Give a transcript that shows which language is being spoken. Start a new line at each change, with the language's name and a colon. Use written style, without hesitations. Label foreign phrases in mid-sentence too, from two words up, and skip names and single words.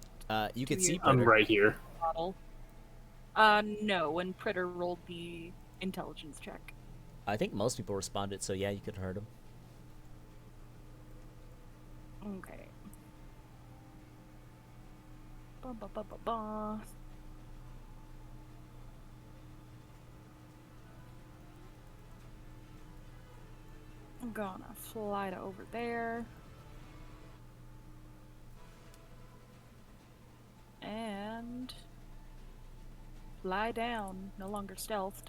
English: You could see I'm Pritter. right here. Model. No, when Pritter rolled the intelligence check. I think most people responded, so yeah, you could have heard him. Okay. Ba ba ba ba ba. I'm gonna fly to over there. And fly down, no longer stealthed.